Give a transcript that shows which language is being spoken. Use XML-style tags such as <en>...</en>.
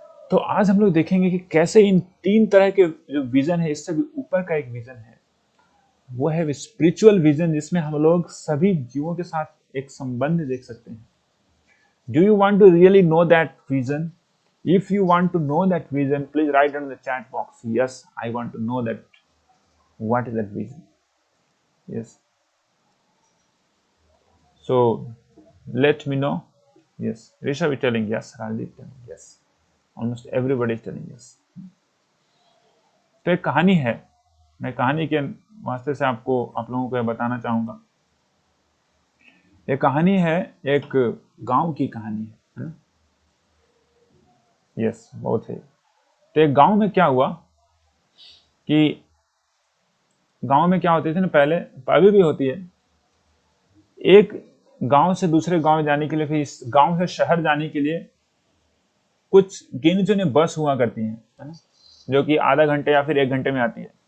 <hi>तो आज हम लोग देखेंगे कि कैसे इन 3 तरह के जो विजन है, इससे भी ऊपर का एक विजन है, वो है स्पिरिचुअल विजन, जिसमें हम लोग सभी जीवों के साथ एक संबंध देख सकते हैं.</hi> <en>Do you want to really know that vision? If you want to know that vision, please write in the chat box, yes, I want to know that. What is that vision? Yes. So let me know. Yes. Rishabh is telling yes. Rajdeep telling yes. Almost everybody is telling yes.</en> <hi>तो एक कहानी है, मैं कहानी के वास्ते से आप लोगों को बताना चाहूंगा. ये कहानी है, एक गांव की कहानी है. यस, बहुत है. तो एक गांव में क्या हुआ कि गांव में क्या होती थी ना, पहले, अभी भी होती है, एक गांव से दूसरे गांव जाने के लिए, फिर इस गांव से शहर जाने के लिए कुछ गिने चुने बस हुआ करती हैं, है ना, जो कि आधा घंटे या फिर 1 घंटे में आती है.</hi>